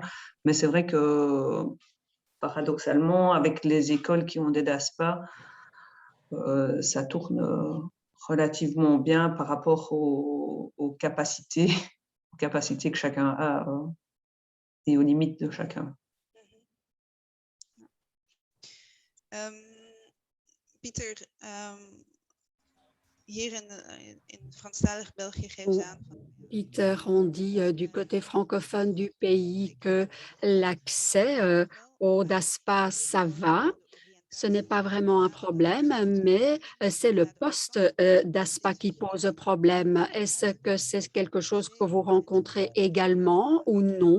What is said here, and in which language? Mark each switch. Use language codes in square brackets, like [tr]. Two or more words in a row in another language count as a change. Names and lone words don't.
[fr] Mais c'est vrai que paradoxalement, avec les écoles qui ont des DASPA, ça tourne relativement bien par rapport aux capacités que chacun a et aux limites de chacun. [nl] Pieter, hier in Franstalig België geven ze aan. [fr] Peter, on dit du côté francophone du pays que l'accès au DASPA, ça va. Ce n'est pas vraiment un problème, mais c'est le poste d'ASPA qui pose problème. Est-ce que c'est quelque chose que vous rencontrez également ou non?